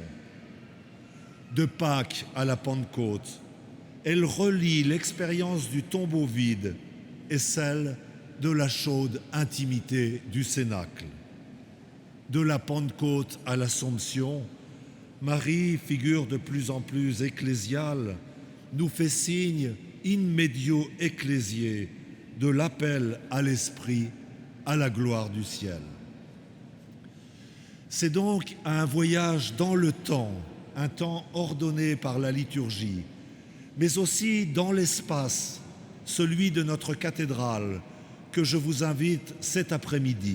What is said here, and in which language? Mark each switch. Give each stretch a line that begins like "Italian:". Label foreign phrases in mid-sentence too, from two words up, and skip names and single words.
French: De Pâques à la Pentecôte, elles relient l'expérience du tombeau vide et celle de la chaude intimité du Cénacle. De la Pentecôte à l'Assomption, Marie, figure de plus en plus ecclésiale, nous fait signe
Latin: in medio ecclésiae
French: de l'appel à l'Esprit, à la gloire du ciel. C'est donc un voyage dans le temps, un temps ordonné par la liturgie, mais aussi dans l'espace, celui de notre cathédrale, que je vous invite cet après-midi.